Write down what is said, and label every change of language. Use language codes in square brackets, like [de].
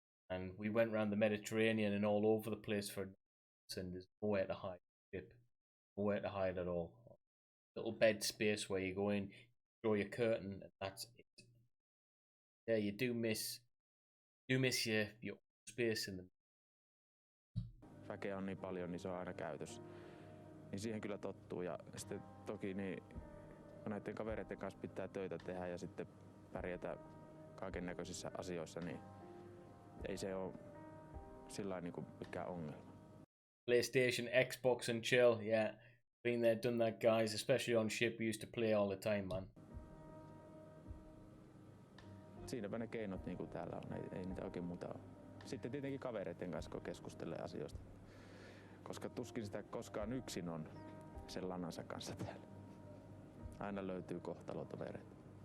[en] and we went around the Mediterranean and all over the place for nights, and there's nowhere to hide. Ship, nowhere to hide at all. Little bed space where you go in, draw your curtain, and that's it. Yeah, you do miss your space in the. [fi] Väkeä on niin paljon, niin se on aina käytössä. Niin siihen kyllä tottuu, ja sitten toki niin, kun näiden kavereiden kanssa pitää töitä tehdä ja sitten pärjätä kaiken näköisissä asioissa, niin ei se ole sillä niin kuin mikään ongelma. [en] PlayStation, Xbox and chill, yeah. Been there, done that, guys. Especially on ship, we used to play all the time, man. [fi] Siinäpä ne keinot niin kuin täällä on, ei niitä oikein muuta ole. Sitten tietenkin kavereiden kanssa, kun keskustelee asioista. Koska tuskin sitä koskaan yksin on sen lanansa kanssa täällä. Aina löytyy kohtalotovereita.